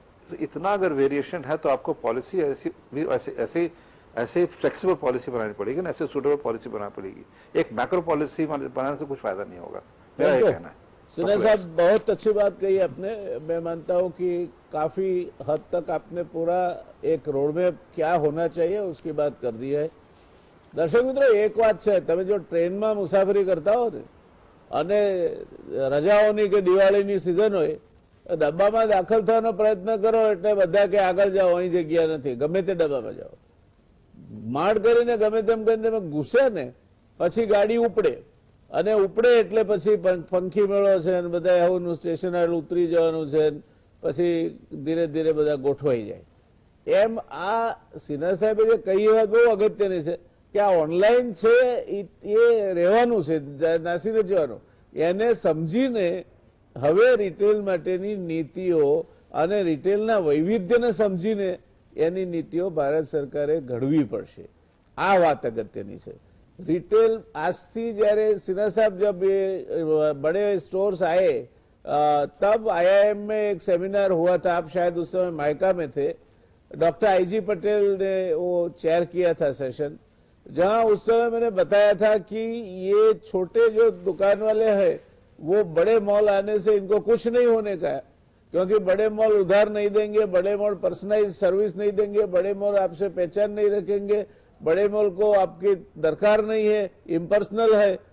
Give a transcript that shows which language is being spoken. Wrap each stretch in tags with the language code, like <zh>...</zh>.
<hi>तो इतना अगर वेरिएशन है तो आपको पॉलिसी ऐसे फ्लेक्सिबल पॉलिसी बनानी पड़ेगी ना, ऐसे सूटेबल पॉलिसी बनानी पड़ेगी। एक मैक्रो पॉलिसी बनाने से कुछ फायदा नहीं होगा, मेरा ये कहना है। सिन्हा साहब, बहुत अच्छी बात कही आपने। मैं मानता हूं कि काफी हद तक आपने पूरा एक रोडमेप क्या होना चाहिए उसकी बात कर दी है।</hi> <gu>દર્શક મિત્રો, એક વાત છે, તમે જો ટ્રેનમાં મુસાફરી કરતા હો ને અને રજાઓની કે દિવાળીની સિઝન હોય, ડબ્બામાં દાખલ થવાનો પ્રયત્ન કરો એટલે બધા કે આગળ જાઓ, અહીં જગ્યા નથી, ગમે તે ડબ્બામાં જાઓ. માડ કરીને ગમે તેમ કરીને તમે ઘૂસે ને પછી ગાડી ઉપડે, અને ઉપડે એટલે પછી પંખી મેળો છે ને બધા આવું સ્ટેશન ઉતરી જવાનું છે, પછી ધીરે ધીરે બધા ગોઠવાઈ જાય. એમ આ સિન્હા સાહેબે જે કહી એ વાત બહુ અગત્યની છે કે આ ઓનલાઈન છે એ રહેવાનું છે, નાસી નથી જવાનું. એને સમજીને હવે રિટેલ માટેની નીતિઓ અને રિટેલના વૈવિધ્યને સમજીને એની નીતિઓ ભારત સરકારે ઘડવી પડશે. આ વાત અગત્યની છે.</gu> <hi>रिटेल आज थी जયારે सिन्हा साहब जब ये बड़े स्टोर्स आए तब IIM में एक सेमिनार हुआ था, आप शायद उस समय मायका में थे. डॉक्टर IG पटेल ने वो चेयर किया था सेशन, जहां उस समय मैंने बताया था कि ये छोटे जो दुकान वाले हैं वो बड़े मॉल आने से इनको कुछ नहीं होने का है, क्योंकि बड़े मॉल उधार नहीं देंगे, बड़े मॉल पर्सनलाइज सर्विस नहीं देंगे, बड़े मॉल आपसे पहचान नहीं रखेंगे, बड़े मॉल को आपकी दरकार नहीं है, इम्पर्सनल है.</hi>